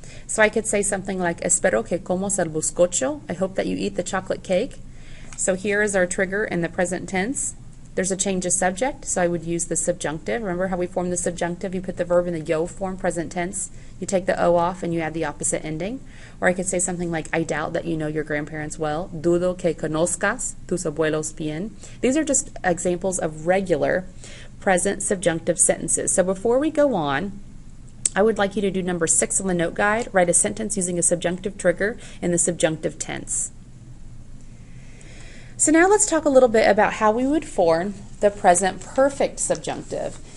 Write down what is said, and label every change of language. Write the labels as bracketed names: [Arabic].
[English] So I could say something like, [Spanish] espero que comas el bizcocho. [English] I hope that you eat the chocolate cake. So here is our trigger in the present tense. There's a change of subject, so I would use the subjunctive. Remember how we form the subjunctive? You put the verb in the yo form, present tense. You take the o off and you add the opposite ending. Or I could say something like, I doubt that you know your grandparents well. [Spanish] Dudo que conozcas tus abuelos bien. [English] These are just examples of regular present subjunctive sentences. So before we go on, I would like you to do number 6 on the note guide. Write a sentence using a subjunctive trigger in the subjunctive tense. So now let's talk a little bit about how we would form the present perfect subjunctive.